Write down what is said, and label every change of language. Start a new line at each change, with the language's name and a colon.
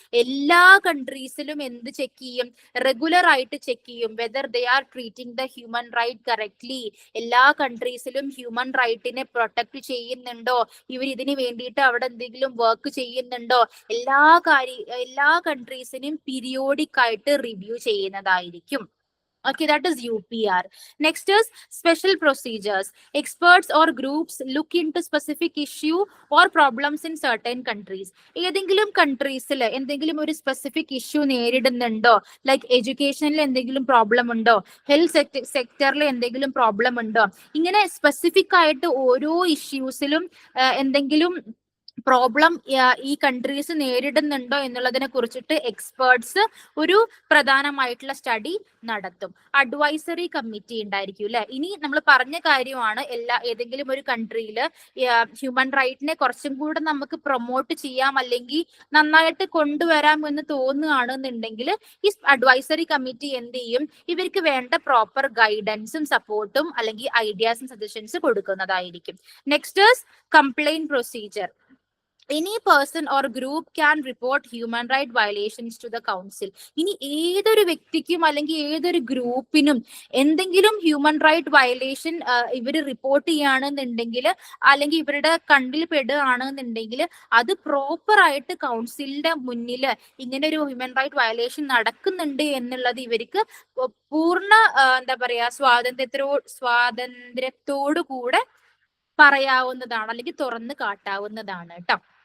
Malayalam: എല്ലാ കൺട്രീസിലും എന്ത് ചെക്ക് ചെയ്യും? റെഗുലർ ആയിട്ട് ചെക്ക് ചെയ്യും
English: Whether they are treating the human right correctly.
Malayalam: എല്ലാ കൺട്രീസിലും ഹ്യൂമൻ റൈറ്റിനെ പ്രൊട്ടക്ട് ചെയ്യുന്നുണ്ടോ, ഇവർ ഇതിന് വേണ്ടിയിട്ട് അവിടെ എന്തെങ്കിലും വർക്ക് ചെയ്യുന്നുണ്ടോ, എല്ലാ കൺട്രീസിനും പീരിയോഡിക് ആയിട്ട് റിവ്യൂ ചെയ്യുന്നതായിരിക്കും.
English: Okay, that is UPR. Next is special procedures. Experts or groups look into specific issue or problems in certain countries.
Malayalam: ഏതെങ്കിലും കൺട്രീസിൽ എന്തെങ്കിലും ഒരു സ്പെസിഫിക് ഇഷ്യൂ നേരിടുന്നുണ്ടോ, ലൈക്ക് എഡ്യൂക്കേഷനിൽ എന്തെങ്കിലും പ്രോബ്ലം ഉണ്ടോ, ഹെൽത്ത് സെക്ടറിൽ എന്തെങ്കിലും പ്രോബ്ലം ഉണ്ടോ, ഇങ്ങനെ സ്പെസിഫിക് ആയിട്ട് ഓരോ ഇഷ്യൂസിലും എന്തെങ്കിലും പ്രോബ്ലം ഈ കൺട്രീസ് നേരിടുന്നുണ്ടോ എന്നുള്ളതിനെ കുറിച്ചിട്ട് എക്സ്പേർട്സ് ഒരു പ്രധാനമായിട്ടുള്ള സ്റ്റഡി നടത്തും. അഡ്വൈസറി കമ്മിറ്റി ഉണ്ടായിരിക്കും അല്ലെ. ഇനി നമ്മൾ പറഞ്ഞ കാര്യമാണ്, ഏതെങ്കിലും ഒരു കൺട്രിയിൽ ഹ്യൂമൻ റൈറ്റിനെ കുറച്ചും കൂടെ നമുക്ക് പ്രൊമോട്ട് ചെയ്യാം അല്ലെങ്കിൽ നന്നായിട്ട് കൊണ്ടുവരാം എന്ന് തോന്നുകയാണെന്നുണ്ടെങ്കിൽ ഈ അഡ്വൈസറി കമ്മിറ്റി എന്ത് ചെയ്യും? ഇവർക്ക് വേണ്ട പ്രോപ്പർ ഗൈഡൻസും സപ്പോർട്ടും അല്ലെങ്കിൽ ഐഡിയാസും സജഷൻസ് കൊടുക്കുന്നതായിരിക്കും.
English: Next is complaint procedure. Any person or group can report human right violations to the council.
Malayalam: ഇനി ഏതൊരു വ്യക്തിക്കും അല്ലെങ്കിൽ ഏതൊരു ഗ്രൂപ്പിനും എന്തെങ്കിലും ഹ്യൂമൻ റൈറ്റ് വയലേഷൻ ഇവർ റിപ്പോർട്ട് ചെയ്യുകയാണെന്നുണ്ടെങ്കിൽ അല്ലെങ്കിൽ ഇവരുടെ കണ്ണിൽ പെടുകയാണെന്നുണ്ടെങ്കിൽ അത് പ്രോപ്പർ ആയിട്ട് കൗൺസിലിന്റെ മുന്നിൽ ഇങ്ങനെ ഒരു ഹ്യൂമൻ റൈറ്റ് വയലേഷൻ നടക്കുന്നുണ്ട് എന്നുള്ളത് ഇവർക്ക് പൂർണ്ണ എന്താ പറയാ സ്വാതന്ത്ര്യത്തോടു കൂടെ പറയാവുന്നതാണ് അല്ലെങ്കിൽ തുറന്നു കാട്ടാവുന്നതാണ് കേട്ടോ.